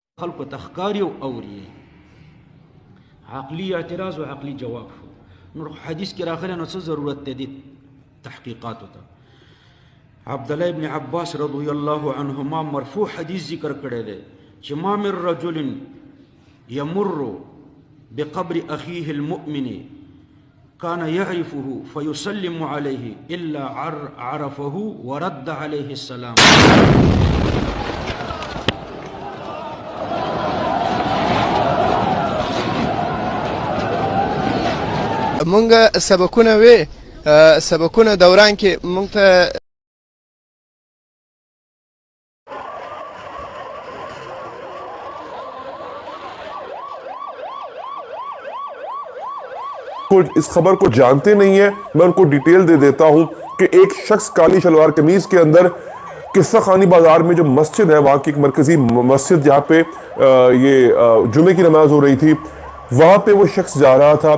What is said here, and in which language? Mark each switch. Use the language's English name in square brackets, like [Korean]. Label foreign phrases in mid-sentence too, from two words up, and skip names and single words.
[Pashto] خلق تخکاری او اوری عقلی اعتراض و عقلی جواب شو نور حدیث کی راغلی نو څه ضرورت دی تحقیقات ته عبد الله ابن عباس [Arabic] رضی الله عنهما [Pashto] مرفوع حدیث ذکر کړی دی چې [Arabic] ما من رجل يمر بقبر اخيه المؤمن كان يعرفه فيسلم عليه الا عرفه ورد عليه السلام. [Pashto] مونږ سبقونه دوران کې مونږ ته [Urdu] اس خبر کو جانتے نہیں ہے. میں ان کو ڈیٹیل دے دیتا ہوں کہ ایک شخص کالی شلوار قمیض کے اندر قصہ خوانی بازار میں جو مسجد ہے، وہاں کی ایک مرکزی مسجد جہاں پہ جمعے کی نماز ہو رہی تھی، وہاں پہ وہ شخص جا رہا تھا.